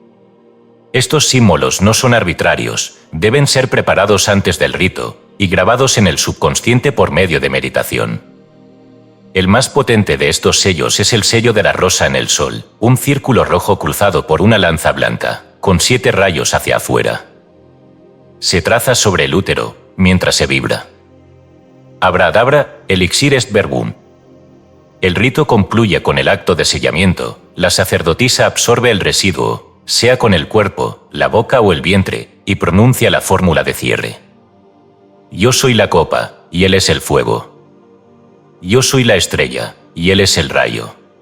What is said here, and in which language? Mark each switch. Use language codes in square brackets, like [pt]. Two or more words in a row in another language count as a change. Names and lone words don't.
[es] Estos símbolos no son arbitrarios, deben ser preparados antes del rito y grabados en el subconsciente por medio de meditación. El más potente de estos sellos es el sello de la rosa en el sol, un círculo rojo cruzado por una lanza blanca, con 7 rayos hacia afuera. Se traza sobre el útero, mientras se vibra. [la] Abradabra, elixir est verbum. [es] El rito concluye con el acto de sellamiento. La sacerdotisa absorbe el residuo, sea con el cuerpo, la boca o el vientre, y pronuncia la fórmula de cierre. Yo soy la copa, y él es el fuego. Yo soy la estrella, y él es el rayo.